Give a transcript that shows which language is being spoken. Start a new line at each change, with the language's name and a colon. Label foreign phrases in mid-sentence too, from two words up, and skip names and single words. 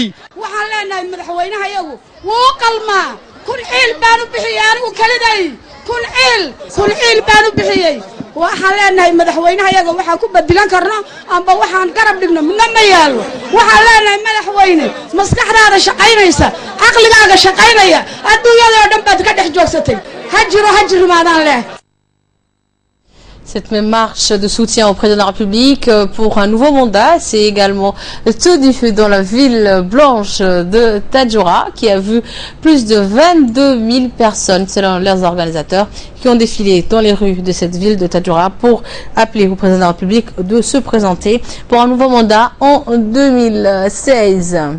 Somali: waxaan leenahay madaxweynaha iyagu wuu qalmaa kun ciil baan u bixiyay anigu kaliday kun ciil baan u bixiyay waxaan leenahay madaxweynaha iyaga waxaan ku badilan karno amba waxaan garab dhigno midna ma yaalo waxaan leenahay madaxweyne maskaxdaada shaqaynaysa aqligaaga shaqaynaya adduunyada oo dhan baad ka dhex joogsatay hajiro maadaan leh.
French: Cette même marche de soutien au président de la République pour un nouveau mandat, c'est également tout du feu dans la ville blanche de Tadjoura qui a vu plus de 22 000 personnes, selon leurs organisateurs, qui ont défilé dans les rues de cette ville de Tadjoura pour appeler au président de la République de se présenter pour un nouveau mandat en 2016.